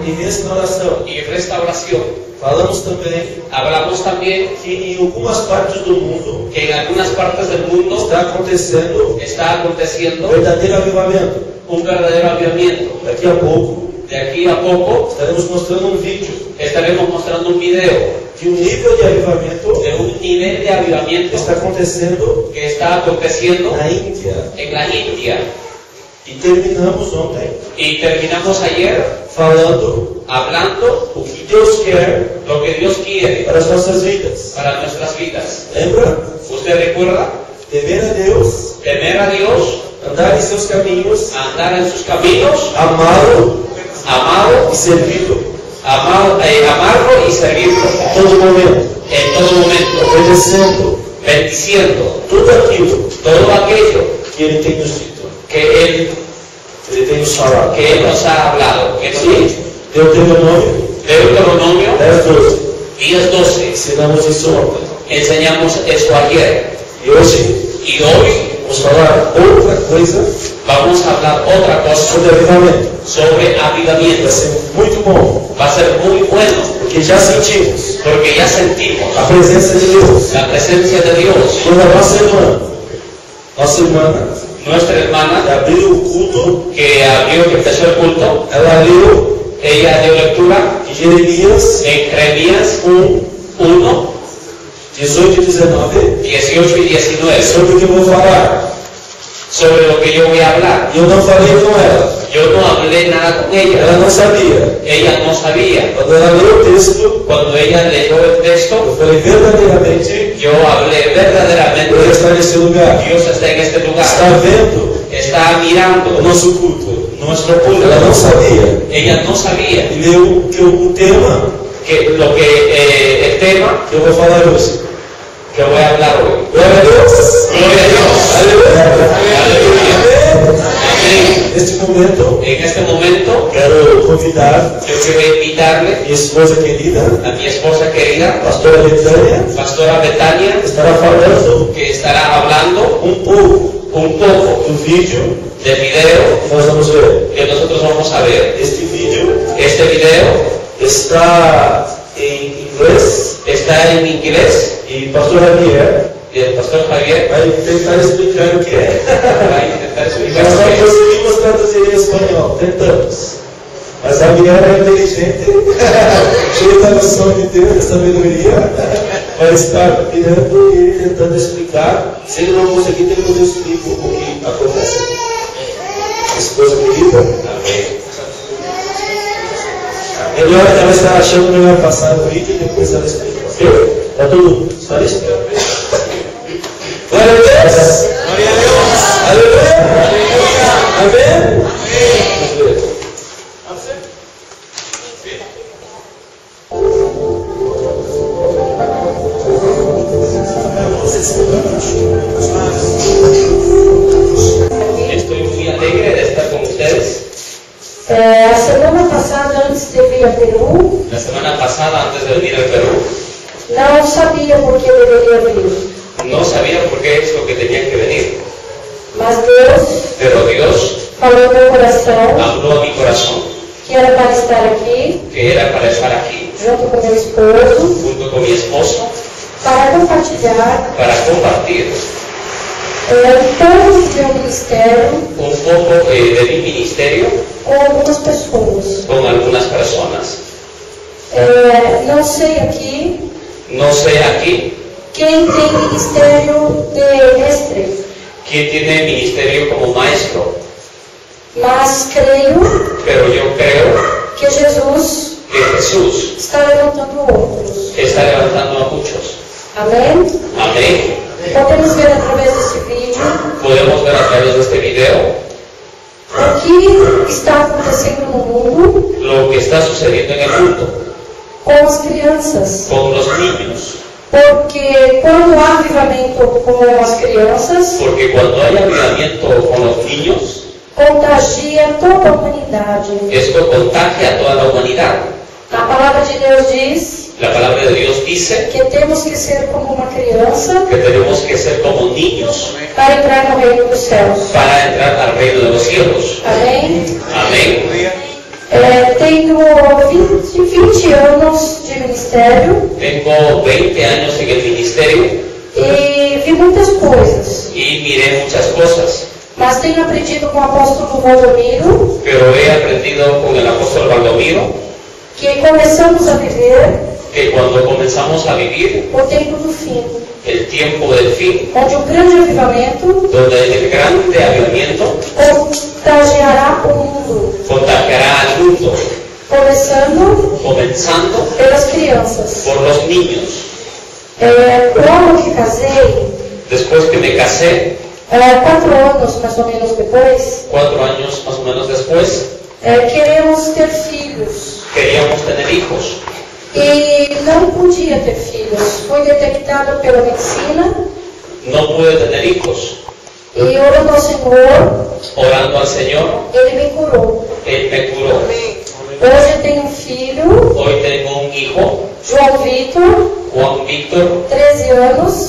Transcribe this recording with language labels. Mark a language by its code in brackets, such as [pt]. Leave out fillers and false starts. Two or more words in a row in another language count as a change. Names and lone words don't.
[pt] restauração. [es] y restauración. [pt] Falamos também [es] Hablamos también [pt] que em algumas partes do mundo [es] que en algunas partes del mundo [pt] está acontecendo [es] está aconteciendo [pt] verdadeiro avivamento. [es] un verdadero avivamiento. [pt] Daqui a pouco [es] De aquí a poco [pt] estaremos mostrando um vídeo [es] estaremos mostrando un video [pt] de um nível de avivamento [es] de un nivel de avivamiento [pt] que está acontecendo [es] que está aconteciendo [pt] na Índia. [es] en la India. [pt] E terminamos ontem [es] Y terminamos ayer [pt] falando [es] hablando [pt] o que Deus quer [es] lo que Dios quiere [pt] para as nossas vidas. [es] para nuestras vidas. [pt] Lembra? [es] ¿Usted recuerda? [pt] Temer a Deus, [es] Temer a Dios, [pt] andar em seus caminhos, [es] andar en sus caminos, [pt] amá-lo [es] amado, [pt] e servi-lo [es] amarlo y servirlo [pt] a todo momento, [es] en todo momento, [pt] obedecendo [es] bendiciendo [pt] tudo aquilo [es] todo aquello [pt] que Ele tem nos dito, [es] que Él nos ha hablado. Que sí, [pt] Deuteronômio [es] Deuteronomio [pt] 10:12. [es] 10:12. [pt] Ensinamos isso ontem. [es] Enseñamos eso ayer. [pt] E hoje [es] Y hoy [pt] vamos falar outra coisa [es] vamos a hablar otra cosa [pt] sobre avivamento. [es] sobre avivamiento. [pt] Vai ser muito bom, [es] Va a ser muy bueno [pt] porque já sentimos [es] porque ya sentimos [pt] a presença de Deus. [es] la presencia de Dios. [pt] Toda nossa irmã, [es] Nuestra hermana [pt] abriu o culto, [es] que abrió, que empezó el culto, [pt] ela leu [es] ella dio lectura [pt] em Jeremias [es] en Jeremías [pt] 1, [es] 1, [pt] 18 e 19, [es] 18 y 19 [pt] sobre o que eu vou falar. [es] sobre lo que yo voy a hablar. [pt] E eu não falei com ela, [es] Yo no hablé nada con ella. [pt] ela não sabia. [es] Ella no sabía. [pt] Quando ela leu o texto, [es] Cuando ella leyó el [pt] eu [es] texto, [pt] falei verdadeiramente, [es] yo hablé verdaderamente. [pt] Deus está nesse lugar, [es] Dios está en este lugar. [pt] está vendo [es] Está [pt] o [es] mirando [pt] nosso culto. [es] nuestro culto. [pt] Ela não sabia. [es] Ella no sabía [pt] E leu que o tema [es] que lo que el tema [pt] que eu vou falar hoje. [es] que voy a hablar hoy. [pt] Glória a Deus! [es] Gloria a Dios. [pt] Aleluia! [es] Aleluya. Amén. [pt] Neste momento, [es] En este momento [pt] quero convidar [es] yo quiero invitarle [pt] minha esposa querida, [es] a mi esposa querida, [pt] pastora Betânia, [es] Pastora Betania, [pt] estará falando [es] que estará hablando [pt] um pouco [es] un poco [pt] do vídeo [es] del video [pt] que nós vamos ver. [es] que nosotros vamos a ver. [pt] Este vídeo [es] Este video [pt] está em inglês [es] está en inglés [pt] e pastor Javier [es] y el pastor Javier [pt] vai tentar explicar o que é. [es] va a intentar explicar [pt] Nós [es] lo [pt] não [es] que es. [pt] conseguimos traduzir em espanhol, tentamos. Mas Javier é inteligente, cheio da noção de Deus, da sabedoria, vai estar mirando e tentando explicar. Se ele não conseguir, depois eu explico o que acontece. Esposa querida, melhor ela está achando melhor passar o vídeo e depois ela explica. Ok? Está tudo? Está listo? Glória a Deus! Glória a Deus! Aleluia! Amém? Vamos ver. [es] Estoy muy alegre de estar con ustedes. [pt] A semana passada, antes de vir a Peru, [es] La semana pasada, antes de venir al Perú, [pt] não sabia por que deveria vir. [es] no sabía por qué es lo que tenían que venir, [pt] Mas Deus [es] pero Dios [pt] falou no meu coração [es] habló a mi corazón [pt] que era para estar aqui, [es] que era para estar aquí [pt] junto com meu esposo, [es] junto con mi esposo [pt] para compartilhar [es] para compartir [pt] um pouco do meu ministério [es] un poco de mi ministerio [pt] com algumas pessoas. [es] con algunas personas. [pt] Não sei aqui [es] No sé aquí [pt] quem tem ministério de mestre, [es] quién tiene ministerio como maestro, [pt] mas creio [es] pero yo creo [pt] que Jesus [es] que Jesús [pt] está levantando outros. [es] está levantando a muchos. [pt] Amém? [es] Amén. [pt] Podemos ver através desse vídeo [es] Podemos ver a través de este video [pt] o que está acontecendo no mundo [es] lo que está sucediendo en el mundo [pt] com as crianças. [es] con los niños. [pt] Porque quando há avivamento com as crianças, [es] Porque cuando hay avivamiento con los niños, [pt] contagia toda a humanidade. [es] esto contagia a toda la humanidad. [pt] A palavra de Deus diz [es] La palabra de Dios dice [pt] que temos que ser como uma criança [es] que tenemos que ser como niños [pt] para entrar no reino dos céus. [es] para entrar al reino de los cielos. [pt] Amém? [es] Amén. [pt] Tenho 20 anos de ministério [es] Tengo 20 años en el ministerio [pt] e vi muitas coisas, [es] y miré muchas cosas, [pt] mas tenho aprendido com o apóstolo Valdomiro [es] pero he aprendido con el apóstol Baldomiro [pt] que começamos a viver [es] que cuando comenzamos a vivir [pt] o tempo do fim, [es] el tiempo del fin, [pt] onde o grande avivamento [es] donde el grande avivamiento [pt] contagiará o mundo, [es] contagiará al mundo, comenzando [pt] pelas crianças. [es] por los niños. [pt] Logo que casei, [es] Después que me casé, [pt] 4 anos mais ou menos depois, [es] 4 años más o menos después, [pt] queremos ter filhos. [es] queríamos tener hijos [pt] E não podia ter filhos. Foi detectado pela medicina [es] no pude tener hijos. [pt] e orando ao Senhor, [es] Orando al Señor, [pt] Ele me curou. [es] Él me curó. [pt] Hoje eu tenho um filho, [es] Hoy tengo un hijo, [pt] João Vitor, [es] Juan Víctor, [pt] 13 anos,